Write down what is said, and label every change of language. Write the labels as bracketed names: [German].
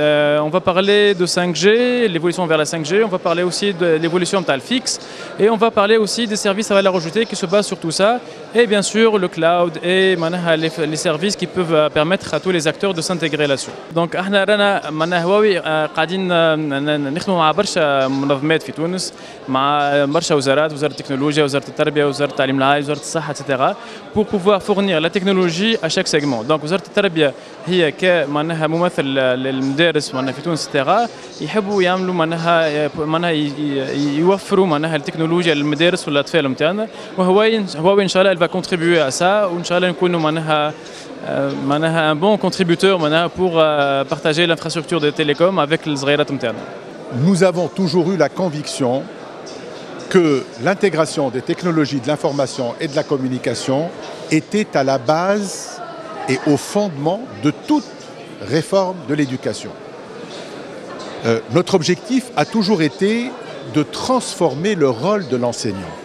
[French] On va parler de 5G, l'évolution vers la 5G, on va parler aussi de l'évolution de le fixe et on va parler aussi des services à valeur ajoutée qui se basent sur tout ça et bien sûr le cloud et les services qui peuvent permettre à tous les acteurs de s'intégrer là-dessus. [Arabic] Donc احنا رانا معناها هواوي قاعدين نخدموا مع برشا منظمات في تونس، مع برشا وزارات، وزارة التكنولوجيا، وزارة التربية، وزارة التعليم العالي، وزارة الصحة etc. [French] pour pouvoir fournir la technologie à chaque segment. [Arabic] Donc وزارة التربية هي كمعناها ممثل للمدارس معناها في تونس etc. يحبوا يعملوا معناها يوفروا معناها التكنولوجيا للمدارس والاطفال نتاعنا، وهواوي ان شاء الله [French] elle va contribuer à ça [Arabic] وان شاء الله نكونوا معناها [French] un bon contributeur [Arabic] معناها [French] pour partager l'infrastructure des télécoms avec [Arabic] الصغيرات نتاعنا. [French] Nous avons toujours eu la conviction que l'intégration des technologies de l'information et de la communication était à la base et au fondement de toute réforme de l'éducation. Notre objectif a toujours été de transformer le rôle de l'enseignant.